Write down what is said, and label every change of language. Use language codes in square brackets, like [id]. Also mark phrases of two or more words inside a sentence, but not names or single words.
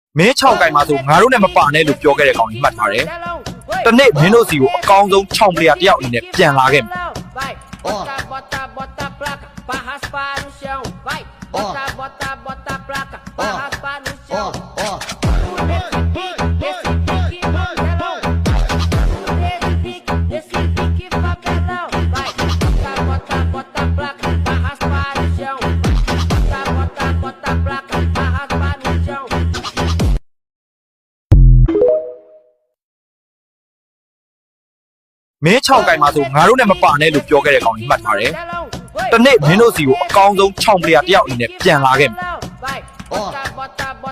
[my] မင်း6ကိုင်မှာဆိုငါတို့နဲ့မပါနဲ့လို့ပြောခဲ့တဲ့ကောင်ကြီးမှတ်ထားတယ်။တနေ့မင်းတို့စီကိုအကောင်းဆုံး6ပလေယာတယောက်အနေနဲ့ပြန်လာခဲ့မယ်။ [pt] Bota, bota placa pra raspar no chão. Vai, bota, bota placa pra raspar no chão. Nesse pique papelão. Vai, bota placa pra raspar no chão. Bota placa pra raspar no chão. [my] မင်း6ကိုင်မှာဆိုငါတို့နဲ့မပါနဲ့လို့ပြောခဲ့တဲ့ကောင်ကြီးမှတ်ထားတယ်။တနေ့မင်းတို့စီကိုအကောင်းဆုံး6ပလေယာတယောက်အနေနဲ့ပြန်လာခဲ့မယ်။ [pt] Vai, bota